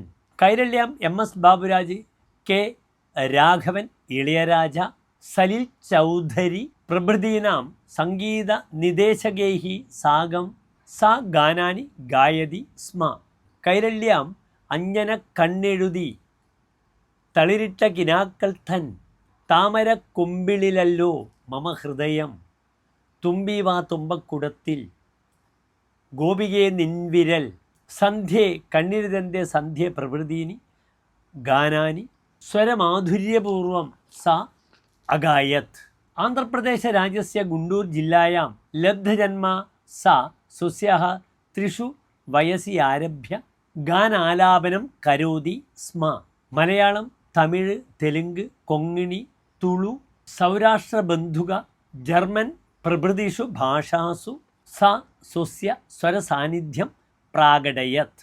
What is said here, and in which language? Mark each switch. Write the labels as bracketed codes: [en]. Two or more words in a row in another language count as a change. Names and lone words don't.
[sa] कैरल्यां MS बाबुराज, के राघवन, इळयराजा, सलिल चौधरी प्रभृतीनां सङ्गीतनिदेशकैः साकं सा गानानि गायति स्म। कैरल्याम् अञ्जनकण्णेळुതി, तळिरिट्ट किनाक्कल तन्, तामरकुम्बिळिलल्लो मम हृदयं, തുമ്പി വാ തുമ്പക്കുടത്തിൽ, ഗോപികേ നിൻവിരൽ, സന്ധ്യേ കണ്ണിരുതൻ്റെ സന്ധ്യ പ്രഭൃതീനി ഗാനാനി സ്വരമാധുര്യപൂർവം സാ അഗായത്। ആന്ധ്രപ്രദേശരാജ്യस्य ഗുണ്ടൂർ ജില്ലായാം ലബ്ധജന്മാ सा स्वस्याः 3 वयसि आरभ्य गानालापनं करोति स्म। मलयाളം, तमिळ्, तेलुगु, कोङ्कणी, तुळु, सौराष्ट्रबन्धुक, जर्मन् प्रभृतिषु भाषासु सा स्वस्य स्वरसान्निध्यं प्राकटयत्।